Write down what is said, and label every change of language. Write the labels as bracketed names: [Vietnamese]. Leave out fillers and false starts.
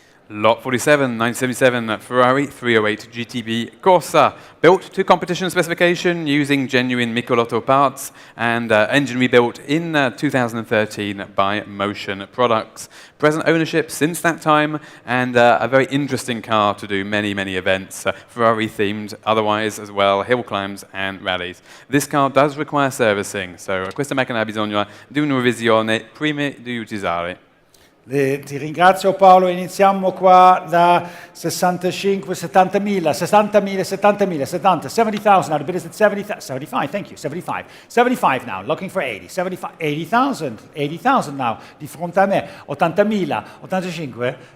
[English] Lot 47, 977 Ferrari 308 GTB Corsa, built to competition specification using genuine Michelotto parts and engine rebuilt in 2013 by Motion Products. Present ownership since that time and a very interesting car to do many, many events, Ferrari themed otherwise as well, hill climbs and rallies. This car does require servicing, so [Italian] questa macchina ha bisogno di una revisione prima di utilizzare. Ti ringrazio Paolo, iniziamo qua da [English] 65, 70,000, 60,000, 70,000, 70, 70,000 now, the bid is at 75, thank you, 75, 75 now, looking for 80, 75, 80,000, 80,000 now, [Italian] di fronte a me, [English] 80,000, 85,